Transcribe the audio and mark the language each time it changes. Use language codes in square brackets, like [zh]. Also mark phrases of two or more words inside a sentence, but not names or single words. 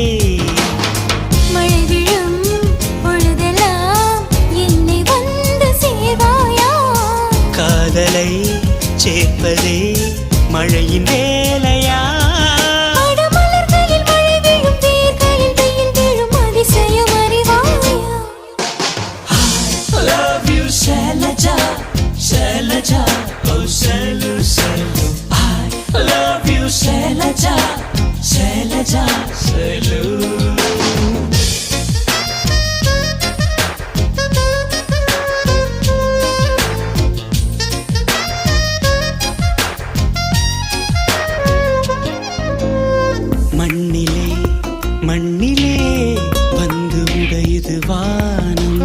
[ta] மழை விழும் பொழுதெல்லாம் என்னை வந்து சேர்வாயா. காதலை சேர்ப்பதே மழையின் வேலையா. அடமலர்களில் மழை விழும் வேர்களில் வெயில் விழும் அதிசயம் அறிவாயா. [en] I love you Shailaja, Shailaja, oh Shailu, Shailu. I love you Shailaja, Shailaja, Shailu. [ta] மண்ணிலே மண்ணிலே வந்து உடையுது வானம்.